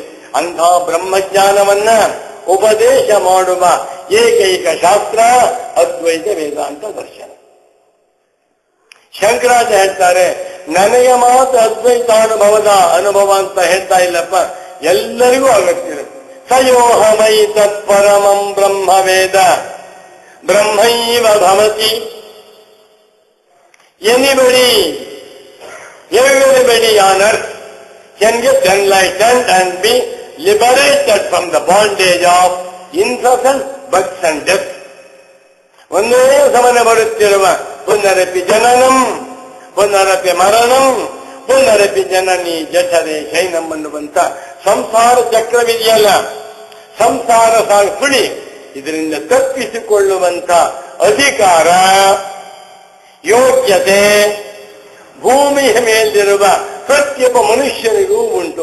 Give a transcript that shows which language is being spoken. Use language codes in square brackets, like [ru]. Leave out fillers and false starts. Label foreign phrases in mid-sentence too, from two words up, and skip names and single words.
[kn] ಅಂಥ ಬ್ರಹ್ಮಜ್ಞಾನವನ್ನ ಉಪದೇಶ ಮಾಡುವ ಏಕೈಕ ಶಾಸ್ತ್ರ ಅದ್ವೈತ ವೇದಾಂತ ದರ್ಶನ. ಶಂಕರಾಚಾರ್ಯ ಹೇಳ್ತಾರೆ, ನನಗೆ ಮಾತ್ರ ಅದ್ವೈತಾನುಭವದ ಅನುಭವ ಅಂತ ಹೇಳ್ತಾ ಇಲ್ಲಪ್ಪ, ಎಲ್ಲರಿಗೂ ಆಗುತ್ತಿರುತ್ತೆ. [sa] ಸಯೋಹಮೈ ತತ್ಪರಮಂ ಬ್ರಹ್ಮ ವೇದ ಬ್ರಹ್ಮೈವ ಭವತಿ. [en] Everybody on earth can get enlightened and be liberated from the bondage of incessant births and deaths. [kn] ಒಂದೇ ಸಮನೆ ಬರುತ್ತಿರುವ [sa] ಪುನರಪಿ ಜನನಂ ಪುನರಪಿ ಮರಣಂ ಪುನರಪಿ ಜನನಿ ಜಠರೆ ಶೈನಂ [kn] ಅನ್ನುವಂತ ಸಂಸಾರ ಚಕ್ರವಿದೆಯಲ್ಲ, ಸಂಸಾರ ಸುಳಿ, ಇದರಿಂದ ತಪ್ಪಿಸಿಕೊಳ್ಳುವಂತ ಅಧಿಕಾರ, ಯೋಗ್ಯತೆ ಭೂಮಿಯ ಮೇಲಿರುವ ಪ್ರತಿಯೊಬ್ಬ ಮನುಷ್ಯನಿಗೂ ಉಂಟು.